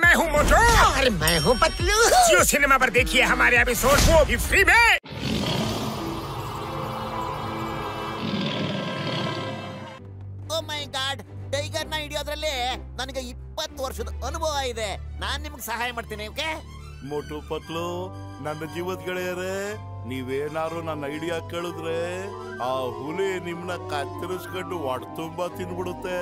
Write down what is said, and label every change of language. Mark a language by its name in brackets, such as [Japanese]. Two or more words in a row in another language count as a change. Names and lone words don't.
[Hindi] हूँ मोटू और मैं हूँ पतलू। जियो सिनेमा पर देखिए हमारे एपिसोड, वो भी फ्री में। [English] Oh my God, [Kannada] ಟೈಗರ್ ನ ಹಿಡಿಯೋದ್ರಲ್ಲಿ ನನಗೆ 20 ವರ್ಷದ ಅನುಭವ ಇದೆ. ನಾನ್ ನಿಮ್ಗೆ ಸಹಾಯ ಮಾಡ್ತೀನಿ. ಓಕೆ ಮೋಟು ಪತ್ಲು, ನನ್ನ ಜೀವದ ಗೆಳೆಯರೇ, ನೀವೇನಾರು ನನ್ನ ಐಡಿಯಾ ಕೇಳಿದ್ರೆ ಆ ಹುಲಿ ನಿಮ್ನ ಕತ್ತರಿಸ್ಕೊಂಡು ಒಡ್ ತುಂಬಾ ತಿನ್ಬಿಡುತ್ತೆ.